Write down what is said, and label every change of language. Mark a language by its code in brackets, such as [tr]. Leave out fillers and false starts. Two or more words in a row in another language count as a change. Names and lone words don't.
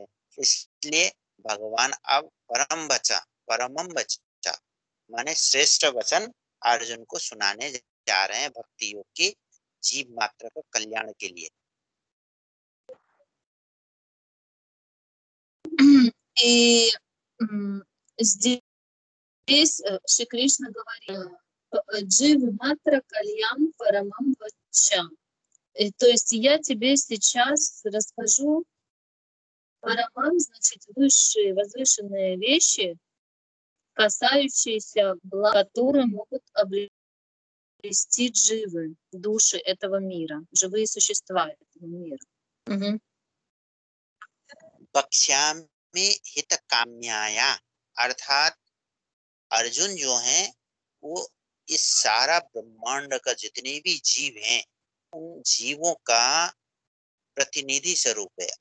[hi] इसलिए भगवान अब परमम बचा माने श्रेष्ठ वचन अर्जुन को सुनाने जा रहे हैं भक्ति योग की जीव मात्र का कल्याण के लिए। [ru] И здесь Шри Кришна говорит: [sa] जीव मात्र कल्याण परमं वचः. [ru] То есть я тебе сейчас расскажу парамам, значит высшие, возвышенные вещи, касающиеся благ, которые могут обрести дживы, души этого мира, живые существа этого мира. Угу. [sa] बक्ष्यामि हित काम्याया, [hi] अर्थात अर्जुन जो हैं वो इस सारा ब्रह्मांड का जितने भी जीव हैं उन जीवों का प्रतिनिधि स्वरूप है।